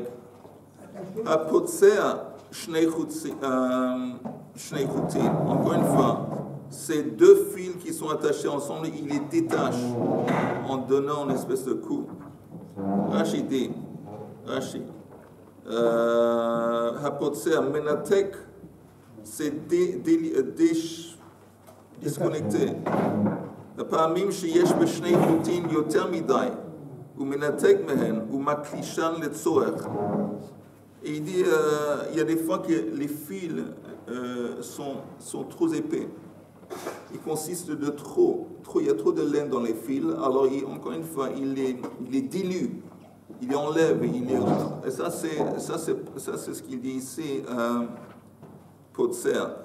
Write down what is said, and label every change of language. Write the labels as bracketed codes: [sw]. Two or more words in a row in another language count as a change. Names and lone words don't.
[fr] À Potser, [he] שני חוטין, [fr] encore une fois, ces deux fils qui sont attachés ensemble, il les détache en donnant une espèce de coup. Rashi dit, [he] הפוצר, מנתק, [fr] c'est disconnecté. [he] הפעמים שיש בשני חוטין יותר מדי, הוא מנתק מהן, הוא מקלישן לצורך. [fr] Et il dit, il y a des fois que les fils sont trop épais. Il consiste de trop, il y a trop de laine dans les fils, alors encore une fois, il les dilue, il les enlève, et ça c'est ce qu'il dit ici, Potser.